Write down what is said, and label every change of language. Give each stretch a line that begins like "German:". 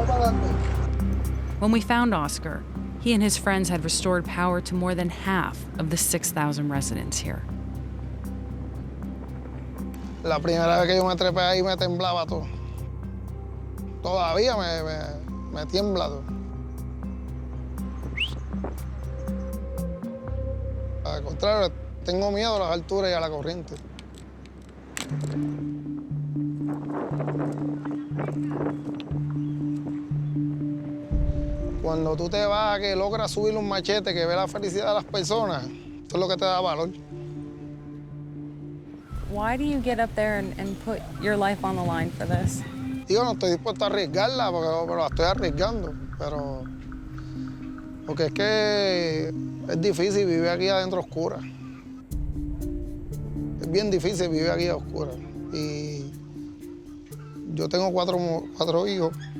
English: When we found Oscar, he and his friends had restored power to more than half of the 6,000 residents here.
Spanish: La primera vez que yo me trepé ahí me temblaba todo. Todavía me tiembla todo. Al contrario, tengo miedo a las alturas y a la corriente. Cuando tú te vas, que logras subir un machete, que ve la felicidad de las personas, eso es lo que te da valor.
English: Why do you get up there and put your life on the line for this?
Spanish: Digo, no estoy dispuesto a arriesgarla, pero la estoy arriesgando. Porque es que es difícil vivir aquí adentro oscura. Es bien difícil vivir aquí a oscura. Y yo tengo cuatro hijos.